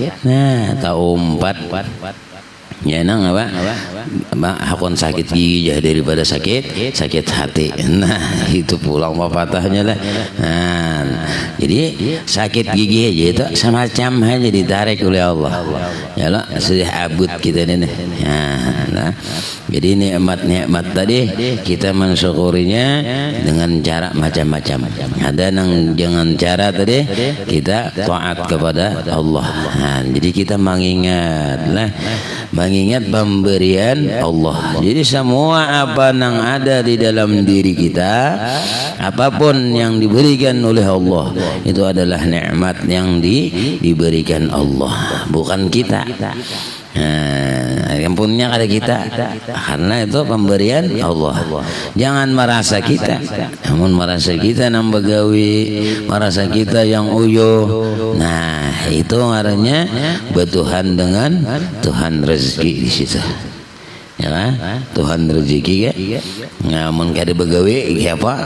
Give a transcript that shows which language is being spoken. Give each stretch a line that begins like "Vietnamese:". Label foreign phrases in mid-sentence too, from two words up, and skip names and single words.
Banjar: Nah, tahu umpat. Ya nang apa? Hakon sakit gigi jah daripada sakit hati. Nah, itu pulang patahnya lah. Nah, jadi sakit gigi aja itu semacam hanya ditarik oleh Allah. Ya lah, sudah abut kita ini. Nah, jadi nikmat tadi kita mensyukurinya dengan cara macam-macam.
Indonesian: Ada yang dengan cara tadi kita taat kepada Allah. Nah, jadi kita mengingat pemberian Allah. Jadi semua apa yang ada di dalam diri kita, apapun yang diberikan oleh Allah, itu adalah nikmat yang diberikan Allah, bukan kita.
Banjar: Yang punya kada kita, karena itu pemberian Allah. Jangan merasa kita, namun merasa kita nang begawi, merasa kita yang uyuh. Nah, itu ngarannya bertuhan dengan Tuhan rezeki di situ. Ya kan? Tuhan rezeki ya. Namun kada begawi apa?